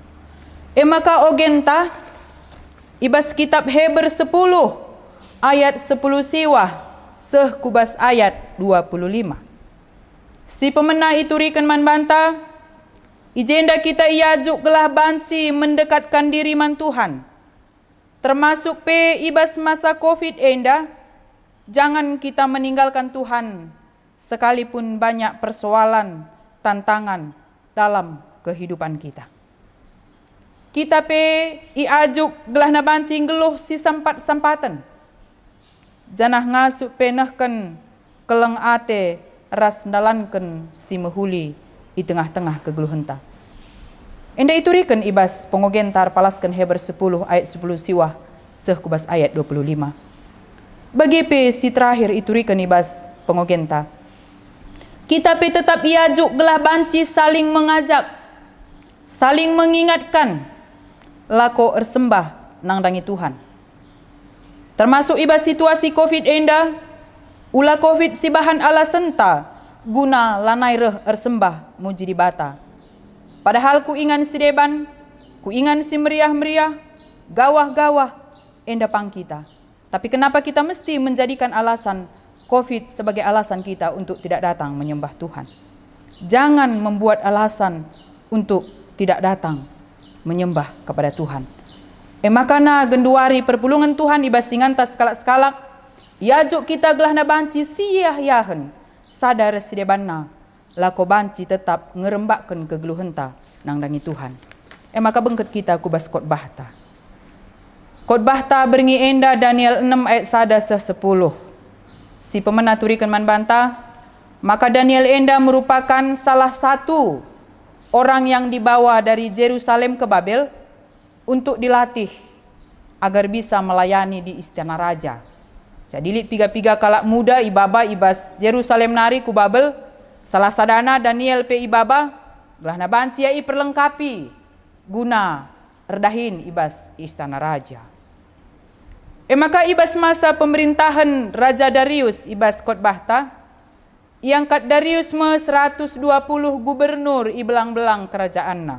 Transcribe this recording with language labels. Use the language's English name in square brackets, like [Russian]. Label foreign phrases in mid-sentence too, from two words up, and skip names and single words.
[Batak Karo] Maka ogenta ibas kitab Heber 10 ayat 10 siwah seh kubas ayat 25. Si pemenah iturikan man banta, ijenda kita iajuk gelah banci [Indonesian] mendekatkan diri [Batak Karo] man Tuhan. Termasuk pe ibas masa Covid enda, [Indonesian] jangan kita meninggalkan Tuhan sekalipun banyak persoalan, tantangan dalam kehidupan kita. [Batak Karo] Kita pe iajuk gelah na bancing geluh si sampatan. Janah ngasuk penahkan keleng ate ras dalankan si mehuli di tengah-tengah kegeluhenta. Enda iturikan ibas pengogentar palaskan Heber 10 ayat 10 siwah seh kubas ayat 25. Bagi pe si terakhir iturikan ibas pengogenta. Kita pe tetap iajuk gelah banci [Indonesian] saling mengajak, saling mengingatkan, [Batak Karo] lako ersembah nang dangi Tuhan. Termasuk ibas situasi Covid enda, ulah Covid si bahan alasan ta guna lanai reh ersembah muji di bata. Padahal ku ingan si deban, ku ingan si meriah-meriah, gawah-gawah enda pang kita. [Indonesian] Tapi kenapa kita mesti menjadikan alasan Covid sebagai alasan kita untuk tidak datang menyembah Tuhan? Jangan membuat alasan untuk tidak datang menyembah kepada Tuhan. [Batak Karo] Makana genduari perpulungan Tuhan ibasingan tas skalak-skalak, iajuk kita gelah na banci siyah-yahen, sadar sidebanna, lako banci tetap ngerembakkan kegeluhenta nang dangi Tuhan. Maka bengket kita kubas khotbah ta. Khotbah ta berngi enda Daniel 6 ayat 1-10. Si pemenah turikan man banta, maka [Indonesian] Daniel enda merupakan salah satu orang yang dibawa dari Yerusalem ke Babel untuk dilatih agar bisa melayani di istana raja. [Batak Karo] Jadi lit piga-piga kalak muda ibaba ibas Yerusalem nari ku Babel, salah sadana Daniel pe ibaba gelah na banci ai perlengkapi guna erdahin ibas istana raja. Maka ibas masa pemerintahan Raja Darius ibas khotbah ta, iangkat Darius me 120 gubernur ibelang-belang kerajaanna.